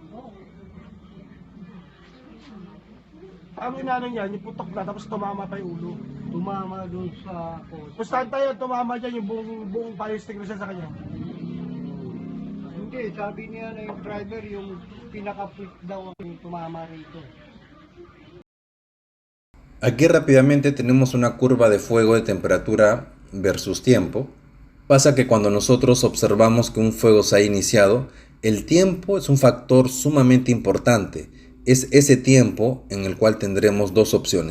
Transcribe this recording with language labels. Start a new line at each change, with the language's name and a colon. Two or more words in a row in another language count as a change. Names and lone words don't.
Filipino: Ang inano niya, yung putok na, tapos tumama pa yung ulo. Tumama doon sa coach. Pustahan tayo, tumama dyan yung buong
English: fire extinguisher
Filipino: sa kanya. Hindi, sabi niya na yung driver, yung pinaka-quick daw ang tumama rito.
Spanish: Aquí rápidamente tenemos una curva de fuego de temperatura versus tiempo. Pasa que cuando nosotros observamos que un fuego se ha iniciado, el tiempo es un factor sumamente importante. Es ese tiempo en el cual tendremos dos opciones.